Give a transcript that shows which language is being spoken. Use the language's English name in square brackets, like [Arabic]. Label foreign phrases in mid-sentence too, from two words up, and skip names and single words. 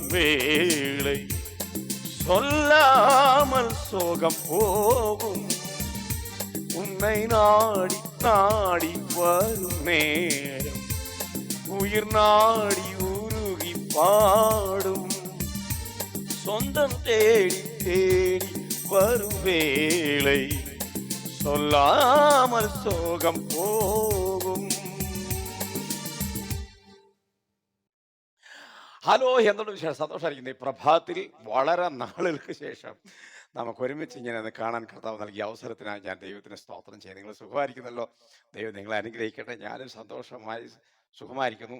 [Tamil] வேளை சொல்லாமல் சோகம் போகும் உன்னை நாடி நாடி வரும் நேரம் உயிர் நாடி உருகி பாடும் சொந்தம் தேடி தேடி வரும் வேளை சொல்லாமல் சோகம் போகும். [Malayalam] ഹലോ, എന്തുകൊണ്ട് വിശേഷം? സന്തോഷമായിരിക്കുന്നു. ഈ പ്രഭാതത്തിൽ വളരെ നാളുകൾക്ക് ശേഷം നമുക്ക് ഒരുമിച്ച് ഇങ്ങനെ ഒന്ന് കാണാൻ കർത്താവ് നൽകിയ അവസരത്തിനായി ഞാൻ ദൈവത്തിന് സ്തോത്രം ചെയ്യും. നിങ്ങൾ സുഖമായിരിക്കുന്നല്ലോ? ദൈവം നിങ്ങളെ അനുഗ്രഹിക്കട്ടെ. ഞാനും സന്തോഷമായി സുഖമായിരിക്കുന്നു.